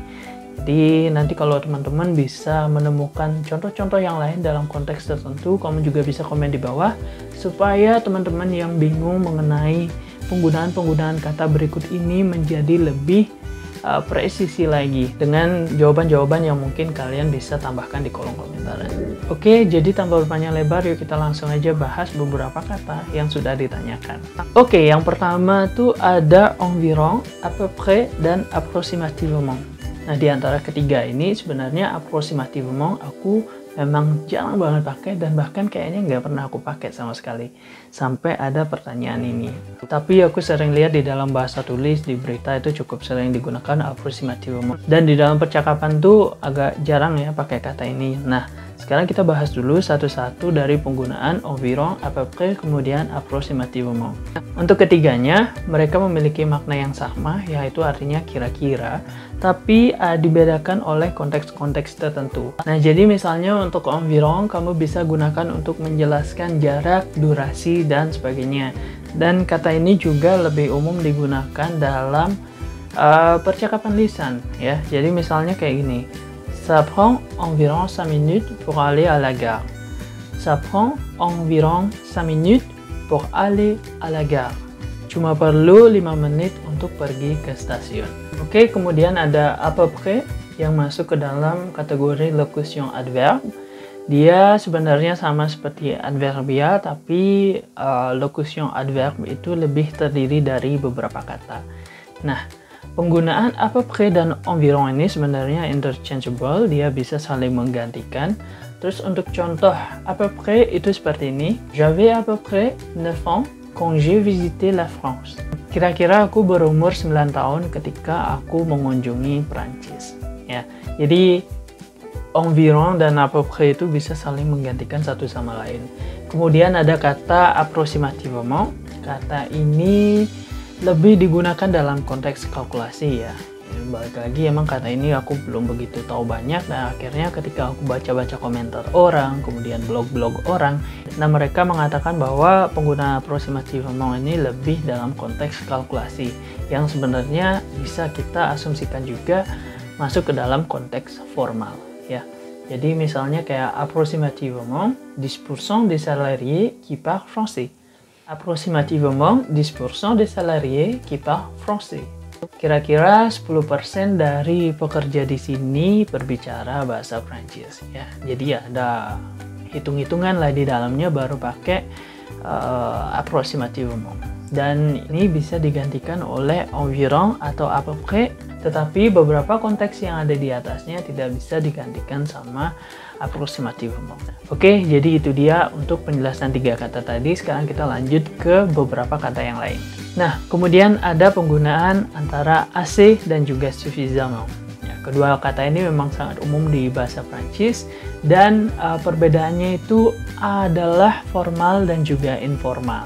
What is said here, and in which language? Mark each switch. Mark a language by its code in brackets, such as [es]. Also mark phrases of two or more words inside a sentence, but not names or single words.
[id] Jadi nanti kalau teman-teman bisa menemukan contoh-contoh yang lain dalam konteks tertentu, kamu juga bisa komen di bawah supaya teman-teman yang bingung mengenai penggunaan-penggunaan kata berikut ini menjadi lebih presisi lagi dengan jawaban-jawaban yang mungkin kalian bisa tambahkan di kolom komentar. Oke, jadi tanpa berpanjang lebar, yuk kita langsung aja bahas beberapa kata yang sudah ditanyakan. Oke, yang pertama tuh ada environ, [fr] à peu près, [id] dan approximativement. Nah, di antara ketiga ini sebenarnya approximativement aku memang jarang banget pakai dan bahkan kayaknya nggak pernah aku pakai sama sekali sampai ada pertanyaan ini. Tapi aku sering lihat di dalam bahasa tulis di berita itu cukup sering digunakan approximativement dan di dalam percakapan tuh agak jarang ya pakai kata ini. Nah, sekarang kita bahas dulu satu-satu dari penggunaan environ, [fr] à peu près, [id] kemudian approximativement. Untuk ketiganya, mereka memiliki makna yang sama, yaitu artinya kira-kira, tapi dibedakan oleh konteks-konteks tertentu. Nah, jadi misalnya untuk environ, kamu bisa gunakan untuk menjelaskan jarak, durasi, dan sebagainya. Dan kata ini juga lebih umum digunakan dalam percakapan lisan, ya. Jadi misalnya kayak gini. [fr] Ça prend environ 5 minutes pour aller à la gare. Ça prend environ 5 minutes pour aller à la gare. [id] Cuma perlu 5 menit untuk pergi ke stasiun. Oke, kemudian ada [fr] à peu près [id] yang masuk ke dalam kategori [fr] locution adverbe. [id] Dia sebenarnya sama seperti adverbia, tapi [fr] locution adverbe [id] itu lebih terdiri dari beberapa kata. Nah, penggunaan [fr] à peu près [id] dan environ ini sebenarnya interchangeable, dia bisa saling menggantikan. Terus untuk contoh [fr] à peu près [id] itu seperti ini. [fr] J'avais à peu près 9 ans quand j'ai visité la France. [id] Kira-kira aku berumur 9 tahun ketika aku mengunjungi Prancis. Ya, jadi environ dan [fr] à peu près [id] itu bisa saling menggantikan satu sama lain. Kemudian ada kata approximativement. Kata ini lebih digunakan dalam konteks kalkulasi ya. Balik lagi emang kata ini aku belum begitu tahu banyak, dan akhirnya ketika aku baca-baca komentar orang, kemudian blog-blog orang, nah mereka mengatakan bahwa pengguna approximativement ini lebih dalam konteks kalkulasi yang sebenarnya bisa kita asumsikan juga masuk ke dalam konteks formal ya. Jadi misalnya kayak [fr] approximativement 10% des salariés qui parlent français. Approximativement 10% des salariés qui parlent français. [id] Kira-kira 10% dari pekerja di sini berbicara bahasa Prancis ya. Jadi ada hitung-hitungan lah di dalamnya baru pakai [fr] approximative moment. [id] Dan ini bisa digantikan oleh environ atau [fr] à peu près, [id] tetapi beberapa konteks yang ada di atasnya tidak bisa digantikan sama [fr] approximative moment. [id] Oke, jadi itu dia untuk penjelasan 3 kata tadi. Sekarang kita lanjut ke beberapa kata yang lain. Nah, kemudian ada penggunaan antara assez dan juga suffisamment. Ya, kedua kata ini memang sangat umum di bahasa Prancis dan perbedaannya itu adalah formal dan juga informal.